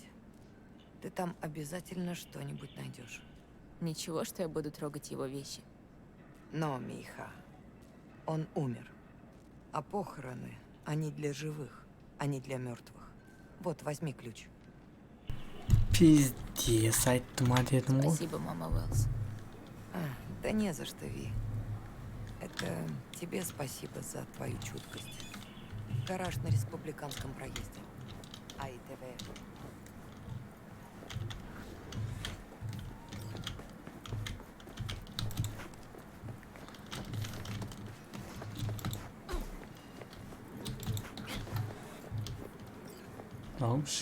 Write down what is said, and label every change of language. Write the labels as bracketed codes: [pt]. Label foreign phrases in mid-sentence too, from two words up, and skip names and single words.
[ru] Ты там обязательно что-нибудь найдешь. Ничего, что я буду трогать его вещи. Но, Миха, он умер. А похороны, они для живых, а не для мертвых. Вот, возьми ключ. Пиздец, [kk] айтыма дедім ғой. [ru] Спасибо, мама Уэллс. Да не за что, Ви. Это тебе спасибо за твою чуткость. Гараж на Республиканском проезде. АИТВ. Наумш?